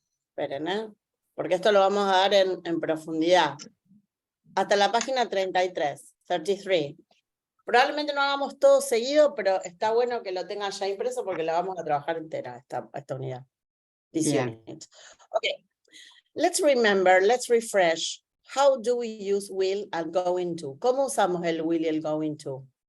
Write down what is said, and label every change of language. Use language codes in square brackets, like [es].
[es] Esperen, porque esto lo vamos a dar en profundidad. Hasta la página 33. Probablemente no hagamos todo seguido, pero está bueno que lo tengan ya impreso porque la vamos a trabajar entera, esta unidad. [en] This unit. Okay, let's refresh. How do we use will and going to? [es] ¿Cómo usamos el will y el going to?